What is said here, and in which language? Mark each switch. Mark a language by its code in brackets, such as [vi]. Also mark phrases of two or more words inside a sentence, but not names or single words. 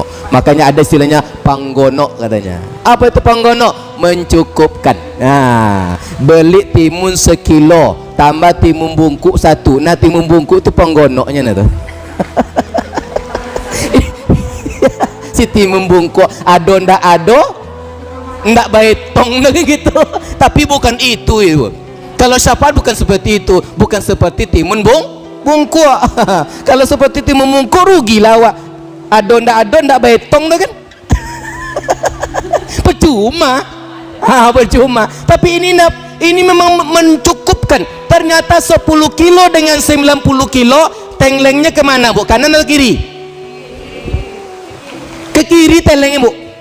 [id] Makanya ada istilahnya panggono katanya. Apa itu panggono? Mencukupkan. Beli timun sekilo, tambah timun bungkuk 1. Nah, timun bungkuk itu panggonoknya nah tuh. [min] Si timun bungkuk ado ndak ado, ndak baitong gitu. [id] Tapi bukan itu ibu. Kalau syafaat bukan seperti itu, bukan seperti timun bungkuk. Kalau seperti timun bungkuk rugi lawak. [min] Ado ndak baitong dah kan. [id] Percuma. Percuma. Tapi ini memang mencukupkan. Ternyata 10 kilo dengan 90 kilo, tenglengnya kemana bu? Kanan atau kiri? Ke kiri tenglengnya bu.